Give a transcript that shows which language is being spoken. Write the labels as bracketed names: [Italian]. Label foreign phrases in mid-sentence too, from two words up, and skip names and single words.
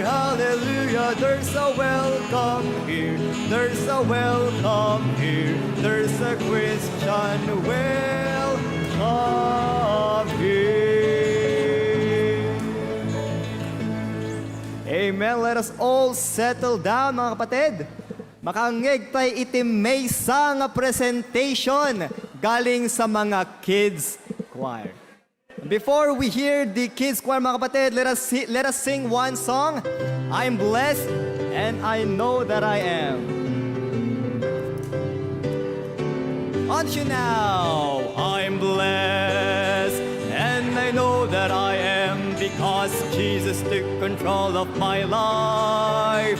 [English] Hallelujah. There's a welcome here. There's a welcome here. There's a Christian welcome here. Amen. Let us all settle down, [Filipino] mga kapatid. [Iloko] Makangeg tayo iti maysa nga presentation [Filipino] galing sa mga [English] kids choir. Before we hear the kids choir, [Filipino] mga kapatid, [English] let us sing one song. I'm blessed and I know that I am. On to now. I'm blessed and I know that I am because Jesus took control of my life.